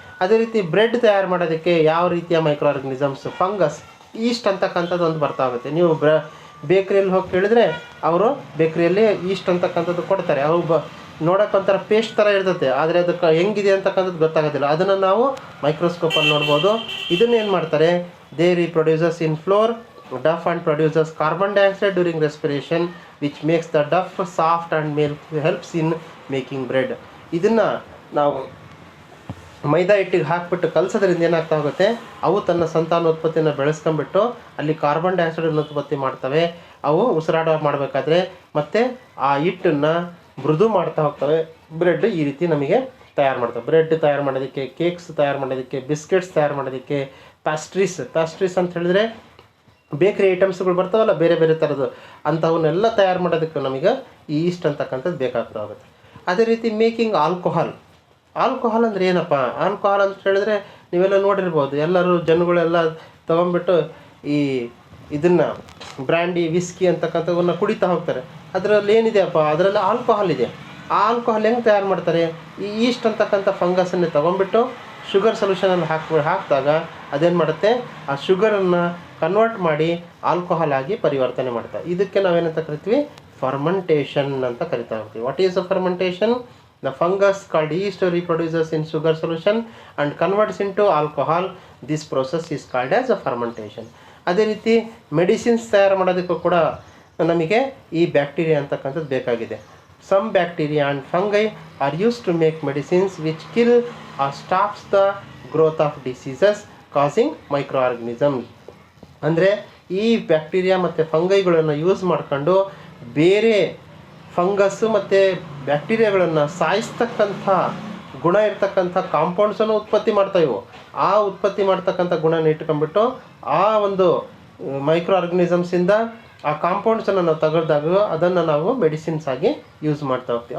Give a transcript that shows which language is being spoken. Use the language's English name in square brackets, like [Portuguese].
[Kannada] ಅದೇ ರೀತಿ ಬ್ರೆಡ್ ತಯಾರು ಮಾಡೋದಕ್ಕೆ ಯಾವ ರೀತಿಯ ಮೈಕ್ರೋ ಆರ್ಗನಿಸಮ್ಸ್? ಫಂಗಸ್, ಈಸ್ಟ್ ಅಂತಕ್ಕಂಥದ್ದು ಒಂದು ಬರ್ತಾ ಹೋಗುತ್ತೆ. ನೀವು ಬೇಕ್ರಿಯಲ್ಲಿ ಹೋಗಿ ಕೇಳಿದ್ರೆ ಅವರು ಬೇಕ್ರಿಯಲ್ಲಿ ಈಸ್ಟ್ ಅಂತಕ್ಕಂಥದ್ದು ಕೊಡ್ತಾರೆ. ಅವು ನೋಡೋಕ್ಕೊಂಥರ ಪೇಸ್ಟ್ ಥರ ಇರ್ತದೆ, ಆದರೆ ಅದಕ್ಕೆ ಹೆಂಗಿದೆ ಅಂತಕ್ಕಂಥದ್ದು ಗೊತ್ತಾಗೋದಿಲ್ಲ. ಅದನ್ನು ನಾವು ಮೈಕ್ರೋಸ್ಕೋಪಲ್ಲಿ ನೋಡ್ಬೋದು. ಇದನ್ನೇನು ಮಾಡ್ತಾರೆ, [English] They reproduces in flour duff and produces carbon dioxide during respiration which makes the duff soft and helps in making bread. [Kannada] ಇದನ್ನು ನಾವು ಮೈದಾ ಹಿಟ್ಟಿಗೆ ಹಾಕಿಬಿಟ್ಟು ಕಲಸೋದ್ರಿಂದ ಏನಾಗ್ತಾ ಹೋಗುತ್ತೆ, ಅವು ತನ್ನ ಸಂತಾನೋತ್ಪತ್ತಿಯನ್ನು ಬೆಳೆಸ್ಕೊಂಡ್ಬಿಟ್ಟು ಅಲ್ಲಿ ಕಾರ್ಬನ್ ಡೈಆಕ್ಸೈಡನ್ನು ಉತ್ಪತ್ತಿ ಮಾಡ್ತವೆ. ಅವು ಉಸಿರಾಟ ಮಾಡಬೇಕಾದ್ರೆ ಮತ್ತು ಆ ಹಿಟ್ಟನ್ನು ಮೃದು ಮಾಡ್ತಾ ಹೋಗ್ತವೆ. ಬ್ರೆಡ್ ಈ ರೀತಿ ನಮಗೆ ತಯಾರು ಮಾಡ್ತವೆ. ಬ್ರೆಡ್ ತಯಾರು ಮಾಡೋದಕ್ಕೆ, ಕೇಕ್ಸ್ ತಯಾರು ಮಾಡೋದಕ್ಕೆ, ಬಿಸ್ಕೆಟ್ಸ್ ತಯಾರು ಮಾಡೋದಕ್ಕೆ, ಪ್ಯಾಸ್ಟ್ರೀಸ್ ಅಂತ ಹೇಳಿದ್ರೆ ಬೇಕ್ರಿ ಐಟಮ್ಸ್ಗಳು ಬರ್ತಾವಲ್ಲ ಬೇರೆ ಬೇರೆ ಥರದ್ದು, ಅಂಥವನ್ನೆಲ್ಲ ತಯಾರು ಮಾಡೋದಕ್ಕೆ ನಮಗೆ ಈ ಈಸ್ಟ್ ಅಂತಕ್ಕಂಥದ್ದು ಬೇಕಾಗ್ತಾ ಹೋಗುತ್ತೆ. ಅದೇ ರೀತಿ [English] making alcohol [Kannada] ಅಂದರೆ ಏನಪ್ಪ? ಆಲ್ಕೋಹಾಲ್ ಅಂತ ಹೇಳಿದ್ರೆ ನೀವೆಲ್ಲ ನೋಡಿರ್ಬೋದು, ಎಲ್ಲರೂ ಜನಗಳೆಲ್ಲ ತೊಗೊಂಡ್ಬಿಟ್ಟು ಇದನ್ನು ಬ್ರ್ಯಾಂಡಿ, ವಿಸ್ಕಿ ಅಂತಕ್ಕಂಥವನ್ನ ಕುಡಿತಾ ಹೋಗ್ತಾರೆ. ಅದರಲ್ಲಿ ಏನಿದೆಯಪ್ಪ, ಅದರಲ್ಲಿ ಆಲ್ಕೋಹಾಲ್ ಇದೆ. ಆ ಆಲ್ಕೋಹಾಲ್ ಹೆಂಗೆ ತಯಾರು ಮಾಡ್ತಾರೆ? ಈ ಈಸ್ಟ್ ಅಂತಕ್ಕಂಥ ಫಂಗಸನ್ನೇ ತೊಗೊಂಡ್ಬಿಟ್ಟು ಶುಗರ್ ಸೊಲ್ಯೂಷನಲ್ಲಿ ಹಾಕಿದಾಗ ಅದೇನು ಮಾಡುತ್ತೆ, ಆ ಶುಗರನ್ನು ಕನ್ವರ್ಟ್ ಮಾಡಿ ಆಲ್ಕೋಹಾಲ್ ಆಗಿ ಪರಿವರ್ತನೆ ಮಾಡ್ತಾರೆ. ಇದಕ್ಕೆ ನಾವೇನಂತ ಕರಿತೀವಿ, ಫರ್ಮೆಂಟೇಷನ್ ಅಂತ ಕರಿತಾ ಹೋಗ್ತೀವಿ. [English] What is a fermentation? The fungus called yeast reproduces in sugar solution and converts into alcohol. This process is called as a fermentation. [Kannada] ಅದೇ ರೀತಿ ಮೆಡಿಸಿನ್ಸ್ ತಯಾರು ಮಾಡೋದಕ್ಕೂ ಕೂಡ ನಮಗೆ ಈ ಬ್ಯಾಕ್ಟೀರಿಯಾ ಅಂತಕ್ಕಂಥದ್ದು ಬೇಕಾಗಿದೆ. [English] Some bacteria and fungi are used to make medicines which kill or stops the growth of diseases causing microorganisms. [Kannada] ಅಂದರೆ ಈ ಬ್ಯಾಕ್ಟೀರಿಯಾ ಮತ್ತು ಫಂಗೈಗಳನ್ನು ಯೂಸ್ ಮಾಡ್ಕೊಂಡು ಬೇರೆ ಫಂಗಸ್ಸು ಮತ್ತು ಬ್ಯಾಕ್ಟೀರಿಯಾಗಳನ್ನು ಸಾಯಿಸ್ತಕ್ಕಂಥ ಗುಣ ಇರ್ತಕ್ಕಂಥ ಕಾಂಪೌಂಡ್ಸನ್ನು ಉತ್ಪತ್ತಿ ಮಾಡ್ತಾಯಿವು. ಆ ಉತ್ಪತ್ತಿ ಮಾಡ್ತಕ್ಕಂಥ ಗುಣನ ಇಟ್ಕೊಂಡ್ಬಿಟ್ಟು ಆ ಒಂದು ಮೈಕ್ರೋ ಆರ್ಗನಿಸಮ್ಸಿಂದ ಆ ಕಾಂಪೌಂಡ್ಸನ್ನು ನಾವು ತೆಗೆದಾಗ ಅದನ್ನು ನಾವು ಮೆಡಿಸಿನ್ಸ್ ಆಗಿ ಯೂಸ್ ಮಾಡ್ತಾ ಹೋಗ್ತೀವಿ.